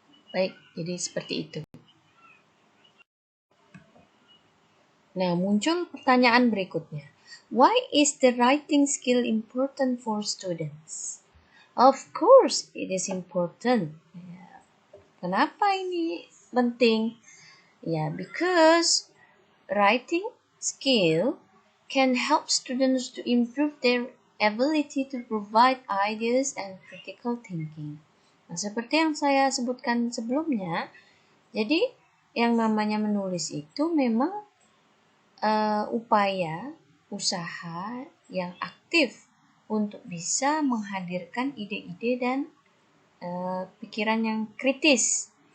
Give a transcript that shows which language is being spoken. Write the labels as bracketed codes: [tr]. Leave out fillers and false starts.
[id] Baik, jadi seperti itu. Nah, muncul pertanyaan berikutnya. [en] Why is the writing skill important for students? Of course, it is important. [id] Kenapa ini penting? [en] Ya, because writing skill can help students to improve their ability to provide ideas and critical thinking. [id] Nah, seperti yang saya sebutkan sebelumnya, jadi yang namanya menulis itu memang upaya, usaha yang aktif untuk bisa menghadirkan ide-ide dan pikiran yang kritis.